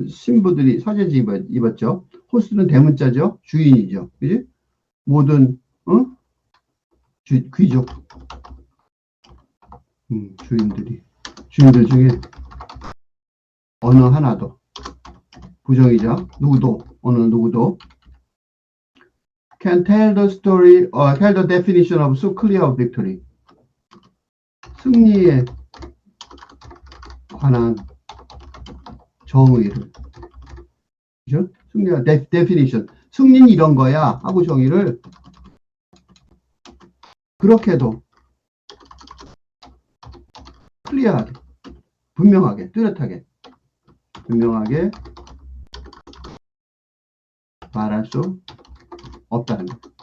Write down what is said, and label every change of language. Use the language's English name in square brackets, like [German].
[Korean] 신부들이 사제지 입었죠. 호스는 대문자죠. 주인이죠. 그지? 모든 응? 귀족 주인들 중에 어느 하나도 부정이죠. 누구도 어느 누구도 [English] can tell the story or tell the definition of so clear of victory. [Korean] 승리에 관한 정의를 그죠? 승리가 definition 승리는 이런 거야 하고 정의를 그렇게도 클리어하게 분명하게 뚜렷하게 분명하게 말할 수 없다는 거.